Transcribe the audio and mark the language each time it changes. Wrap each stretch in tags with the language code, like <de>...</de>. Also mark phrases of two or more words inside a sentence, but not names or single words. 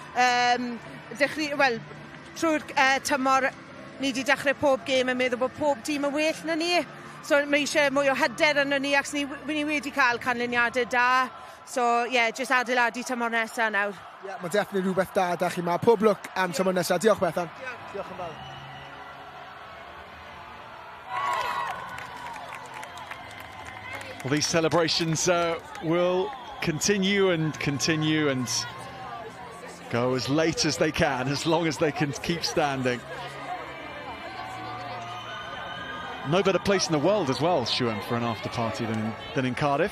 <cy>Trwy'r tymor, ni wedi dechrau pob gêm yn meddwl bod pob tîm yn well na ni. So mae eisiau mwy o hyder yno ni, ac ni wedi cael canlyniadau da. So, just adeiladu tymor nesaf nawr. Mae definitely rhywbeth da chi yma. Pob lwc am tymor nesaf. Diolch, Bethan. Diolch yn fawr.</cy> <en>Well, these celebrations will continue and go as late as they can, as long as they can keep standing. No better place in the world as well, Chwaraeon, for an after party than in Cardiff.</en>